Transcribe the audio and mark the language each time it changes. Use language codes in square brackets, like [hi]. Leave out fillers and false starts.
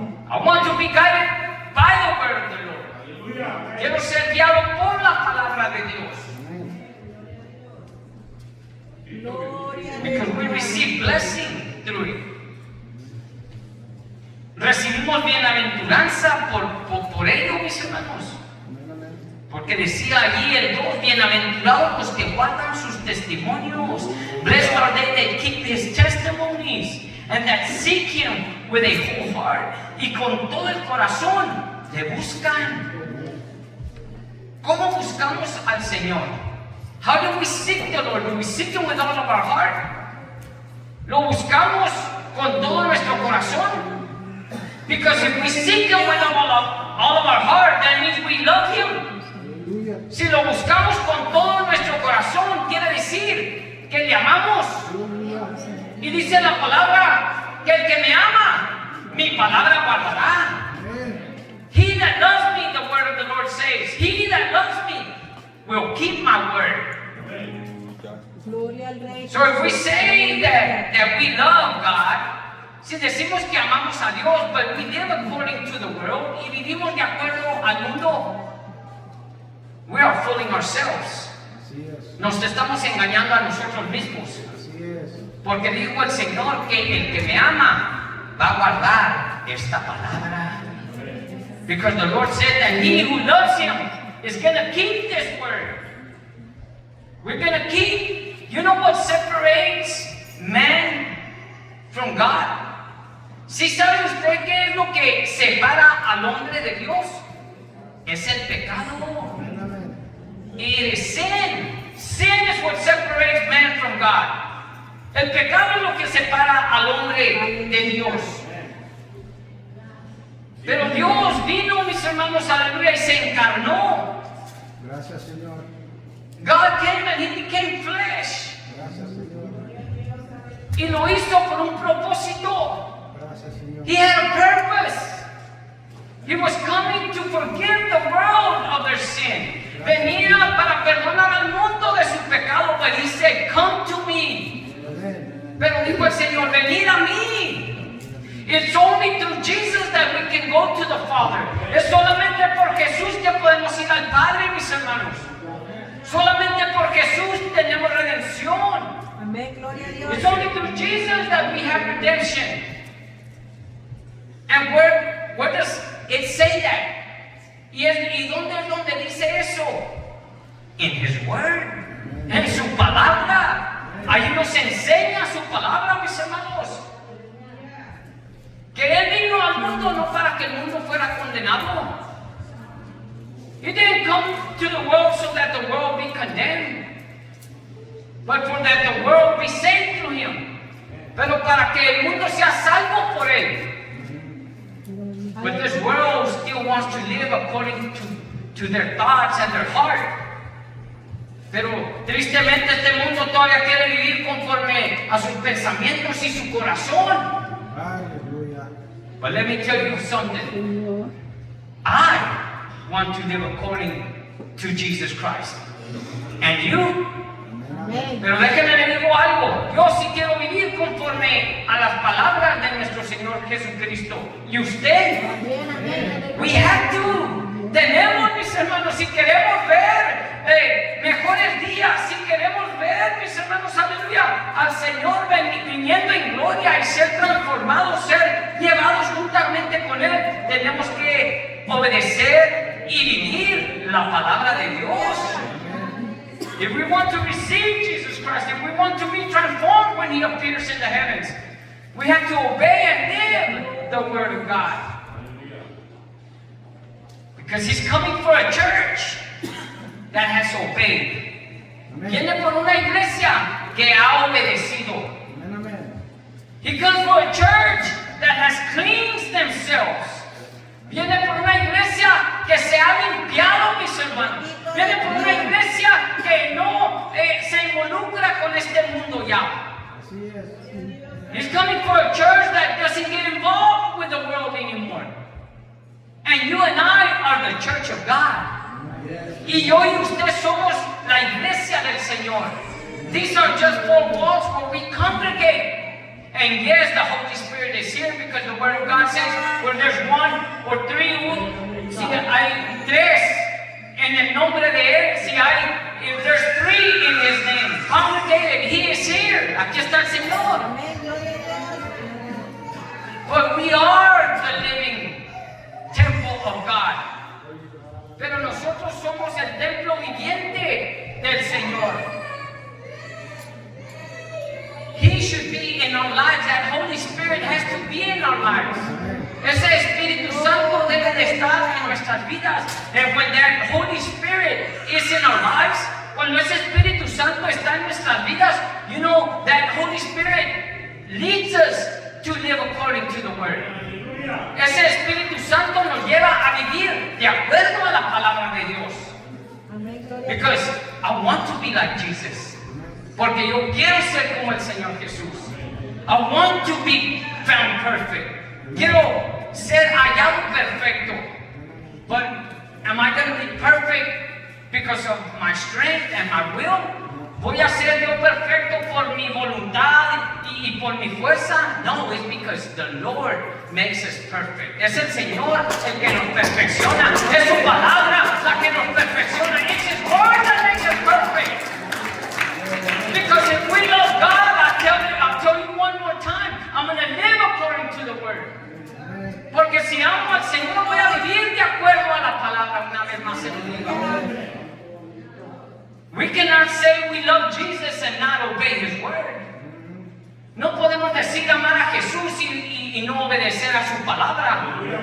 [en] I want to be guided by the word of the Lord. [es] Quiero ser guiado por la palabra de Dios. Gloria a [en] Because we [es] Dios. [en] receive blessing through it. [es] Recibimos bienaventuranza por ello, mis hermanos. Porque decía allí el 2, bienaventurados los que guardan sus testimonios. [en] Blessed are they that keep his testimonies and that seek him with a whole heart. [es] Y con todo el corazón le buscan. ¿Cómo buscamos al Señor? [en] How do we seek the Lord? Do we seek him with all of our heart? [es] ¿Lo buscamos con todo nuestro corazón? [en] Because if we seek Him with all of our heart, that means we love Him. [es] Aleluya. Si lo buscamos con todo nuestro corazón, quiere decir que le amamos. Y dice la palabra que el que me ama, mi palabra guardará. Amén. [en] He that loves me, the word of the Lord says, he that loves me will keep my word. [es] Gloria al Rey. [en] So if we say that we love God, [es] si decimos que amamos a Dios, [en] but we live according to the world [es] y vivimos de acuerdo al mundo, [en] we are fooling ourselves. [es] Así es. Nos estamos engañando a nosotros mismos. Así es. Porque dijo el Señor que el que me ama va a guardar esta palabra. [en] Because the Lord said that he who loves Him is going to keep this word. We're going to keep. You know what separates man from God? [es] ¿Sí sabe usted qué es lo que separa al hombre de Dios? Es el pecado. Amén, amén. [en] It is sin. Sin is what separates man from God. [es] El pecado es lo que separa al hombre de Dios. Pero Dios vino, mis hermanos, aleluya, y se encarnó. Gracias, Señor. [en] God came and He became flesh. [es] Gracias, Señor. Y lo hizo por un propósito. Gracias, Señor. [en] He had a purpose. He was coming to forgive the world of their sin. [es] Venía para perdonar al mundo de su pecado, [en] but He said, come to me. [es] Amén. Pero dijo el Señor, venid a mí. [en] It's only through Jesus that we can go to the Father. [es] Es solamente por Jesús que podemos ir al Padre, mis hermanos. Solamente por Jesús tenemos redención. Amén, gloria a Dios. [en] It's only through Jesus that we have redemption. And where does it say that? [es] ¿Y dónde es donde dice eso? [en] In His Word. [es] En su palabra. Ahí nos enseña su palabra, mis hermanos. Que Él vino al mundo no para que el mundo fuera condenado. [en] He didn't come to the world so that the world be condemned, but for that the world be saved through Him. [es] Pero para que el mundo sea salvo por Él. [en] But this world still wants to live according to their thoughts and their heart. [es] Pero tristemente este mundo todavía quiere vivir conforme a sus pensamientos y su corazón. Aleluya. [en] But let me tell you something. I want to live according to Jesus Christ. And you? [es] Amén. Pero déjenme le digo algo. Yo sí quiero vivir conforme a las palabras de nuestro Señor Jesucristo. ¿Y usted? Amén, amén. [en] We have to. [es] Tenemos, mis hermanos, si queremos ver mejores días, si queremos ver, mis hermanos, aleluya, al Señor viniendo en gloria y ser transformados, ser llevados juntamente con Él, tenemos que obedecer y vivir la palabra de Dios. [en] If we want to receive Jesus Christ, if we want to be transformed when He appears in the heavens, we have to obey and live the Word of God. Because He's coming for a church that has obeyed. [es] Viene por una iglesia que ha obedecido. Amén, amén. [en] He comes for a church that has cleansed themselves. [es] Viene por una iglesia que se ha limpiado, mis hermanos. Viene por una iglesia que no se involucra con este mundo ya. Así es. [en] He's coming for a church that doesn't get involved with the world anymore. And you and I are the church of God. [es] Y yo y usted somos la iglesia del Señor. [en] These are just four walls where we congregate. And yes, the Holy Spirit is here because the Word of God says where there's one or three, [es] si hay tres en el nombre de Él, [en] if there's three in His name, congregated, He is here. [es] Aquí está el Señor. Amén, gloria a Dios. [en] But we are the living temple of God. [es] Pero nosotros somos el templo viviente del Señor. [en] He should be in our lives. That Holy Spirit has to be in our lives. [es] Ese Espíritu Santo debe de estar en nuestras vidas. [en] And when that Holy Spirit is in our lives, [es] cuando ese Espíritu Santo está en nuestras vidas, [en] you know, that Holy Spirit leads us to live according to the Word. [es] Ese Espíritu Santo nos lleva a vivir de acuerdo a la palabra de Dios. Amén, gloria a Dios. [en] Because I want to be like Jesus. [es] Porque yo quiero ser como el Señor Jesús. [en] I want to be found perfect. [es] Quiero ser hallado perfecto. [en] But am I going to be perfect because of my strength and my will? [es] ¿Voy a ser yo perfecto por mi voluntad y por mi fuerza? [en] No, it's because the Lord makes us perfect. [es] Es el Señor el que nos perfecciona. Es su palabra la que nos perfecciona. [en] It's His word that makes us perfect. Because if we love God, I'll tell you one more time, I'm going to live according to the word. [es] Porque si amo al Señor, voy a vivir de acuerdo a la palabra. Una vez más se lo digo. [en] We cannot say we love Jesus and not obey His word. [es] No podemos decir amar a Jesús y no obedecer a su palabra.